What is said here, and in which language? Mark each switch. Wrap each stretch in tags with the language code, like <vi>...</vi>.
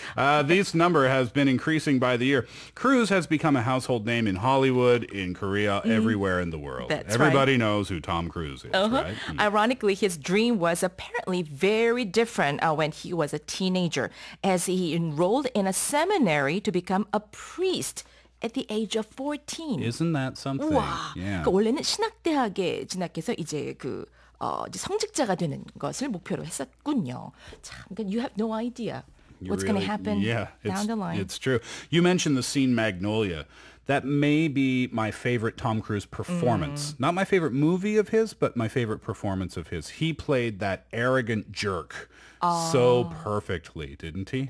<en>This number has been increasing by the year. Cruise has become a household name in Hollywood, in Korea, everywhere in the world. Everybody knows who Tom Cruise is, right? Ironically, his dream was apparently very different when he was a teenager, as he enrolled in a seminary to become a priest at the age of 14. Isn't that something?</en> <ko>와,</ko> <en>Yeah.</en> <ko>그러니까 원래는 신학대학에 진학해서 이제 이제 성직자가 되는 것을 목표로 했었군요.</ko> <en>참, you have no idea what's going to happen down the line. It's true. You mentioned the scene Magnolia. That may be my favorite Tom Cruise performance. Not my favorite movie of his, but my favorite performance of his. He played that arrogant jerk so perfectly, didn't he?</en>